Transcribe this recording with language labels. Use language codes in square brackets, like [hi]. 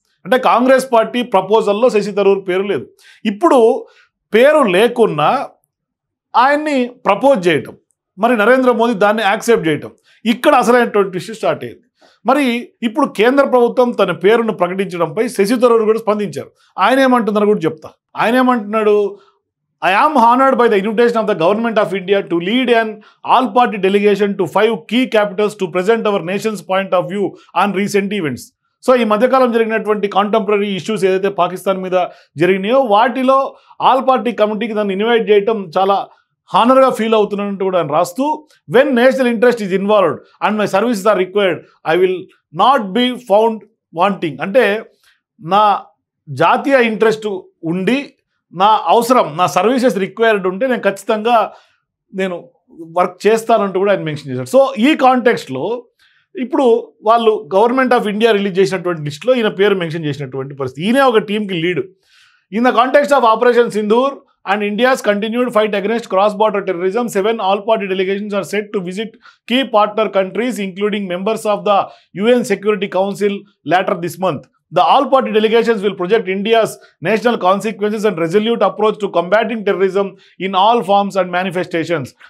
[te] అంటే కాంగ్రెస్ పార్టీ ప్రపోజల్లో శశి థరూర్ పేరు లేదు. ఇప్పుడు పేరు లేకున్నా ఆయన్ని ప్రపోజ్ చేయటం, మరి నరేంద్ర మోదీ దాన్ని యాక్సెప్ట్ చేయటం, ఇక్కడ అసలైనటువంటి ఇష్యూ స్టార్ట్ అయింది. మరి ఇప్పుడు కేంద్ర ప్రభుత్వం తన పేరును ప్రకటించడంపై శశి థరూర్ కూడా స్పందించారు. ఆయన ఏమంటున్నారు కూడా చెప్తా. ఆయన ఏమంటున్నాడు, [en] I am honored by the invitation of the Government of India to lead an all-party delegation to 5 key capitals to present our nation's point of view on recent events. [te] So ఈ మధ్యకాలం జరిగినటువంటి కాంటెంపరీ ఇష్యూస్ ఏదైతే పాకిస్తాన్ మీద జరిగినాయో వాటిలో all party కమిటీకి దాన్ని invite చేయడం చాలా హానర్గా ఫీల్ అవుతున్నట్టు కూడా ఆయన రాస్తూ, [en] When national interest is involved and my services are required I will not be found wanting. [te] అంటే నా జాతీయ ఇంట్రెస్ట్ ఉండి నా అవసరం, నా సర్వీసెస్ రిక్వైర్డ్ ఉంటే నేను ఖచ్చితంగా వర్క్ చేస్తానంటూ కూడా ఆయన మెన్షన్ చేశారు. సో ఈ కాంటెక్స్ట్లో ఇప్పుడు వాళ్ళు గవర్నమెంట్ ఆఫ్ ఇండియా రిలీజ్ చేసినటువంటి లిస్ట్లో ఈయన పేరు మెన్షన్ చేసినటువంటి పరిస్థితి. ఈయనే ఒక టీంకి lead. [en] In the context of operation Sindoor and India's continued fight against cross-border terrorism, 7 all-party delegations are set to visit key partner countries, including members of the UN Security Council later this month. The all-party delegations will project India's national consequences and resolute approach to combating terrorism in all forms and manifestations.